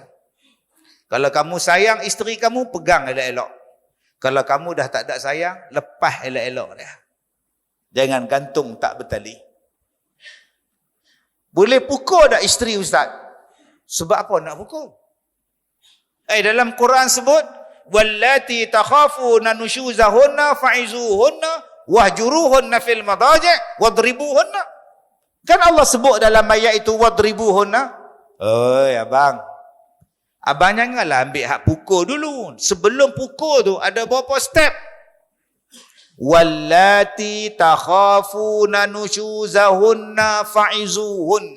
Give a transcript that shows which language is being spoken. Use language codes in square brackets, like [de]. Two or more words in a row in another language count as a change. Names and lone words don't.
[ms] Kalau kamu sayang isteri kamu, pegang elok-elok. Kalau kamu dah tak ada sayang, lepas elok-elok dia. Jangan gantung tak bertali. Boleh pukul tak isteri Ustaz? Sebab apa nak pukul? Dalam Quran sebut, [ar] واللاتي تخافون نشوزهن فعظوهن واهجروهن في المضاجع واضربوهن. [ms] Kan Allah sebut dalam ayat itu wadribuhunna. Abang. Abang janganlah ambil hak pukul dulu. Sebelum pukul tu ada berapa step? [ar] واللاتي تخافون نشوزهن فعظوهن.